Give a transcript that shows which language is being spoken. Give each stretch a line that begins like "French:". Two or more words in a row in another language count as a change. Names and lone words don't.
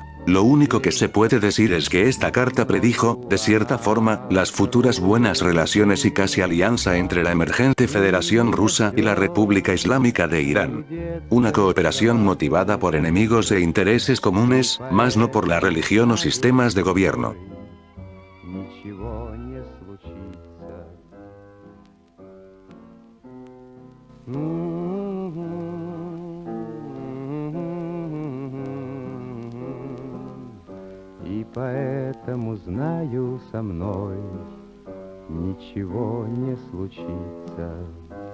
Spanish: Lo único que se puede decir es que esta carta predijo, de cierta forma, las futuras buenas relaciones y casi alianza entre la emergente Federación Rusa y la República Islámica de Irán. Una cooperación motivada por enemigos e intereses comunes, más no por la religión o sistemas de gobierno.
Russian: И поэтому знаю, со мной ничего не случится.